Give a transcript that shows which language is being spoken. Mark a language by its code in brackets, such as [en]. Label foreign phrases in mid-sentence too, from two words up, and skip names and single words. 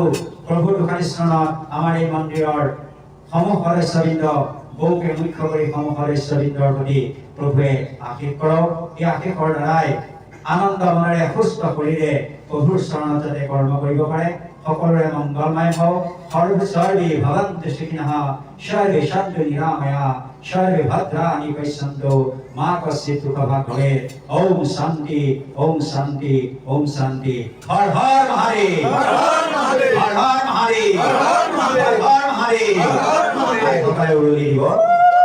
[as] প্ৰভুৰ দুখানি শৰণত আমাৰ এই মন্দিৰৰ সমূহ সদস্যবৃন্দ বৌকে মুখ্য কৰি সমূহ সদস্যবৃন্দৰ প্ৰতি প্ৰভুৱে আশীষ কৰক এই আশীষৰ দ্বাৰাই আনন্দ মনেৰে সুস্থ শৰীৰে প্ৰভুৰ শৰণত যাতে কৰ্ম কৰিব পাৰে সকলোৰে মংগলময় হওক [sa] সৰ্বে ভৱন্তু সুখিনঃ সৰ্বে সন্তু নিৰাময়া সর্বে ভদ্রাণি পশ্যন্তু মা কশ্চিৎ দুঃখভাগ ভবেৎ ওম শান্তি ওম শান্তি ওম শান্তি হর হর মহাদেব হর হর মহাদেব হর হর মহাদেব হর হর মহাদেব হর হর মহাদেব